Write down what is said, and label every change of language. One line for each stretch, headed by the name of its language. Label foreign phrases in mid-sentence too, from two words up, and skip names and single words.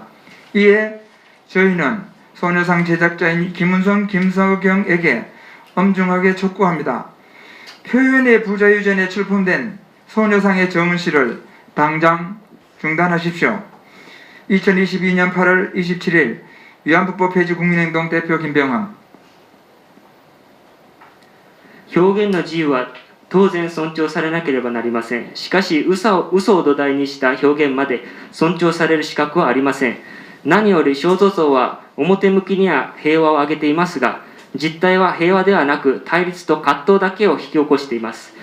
Korean: 이에 저희는 소녀상 제작자인 김은성, 김석영에게 엄중하게 촉구합니다. 표현의 부자유전에 출품된 소녀상의 정시를 당장 중단하십시오. 2022년 8월 27일 위안부법 폐지 국민행동 대표 김병환.
Japanese: 表現の自由は当然尊重されなければなりません。しかし嘘を土台にした表現まで尊重される資格はありません。何より肖像像は表向きには平和を挙げていますが、実態は平和ではなく対立と葛藤だけを引き起こしています。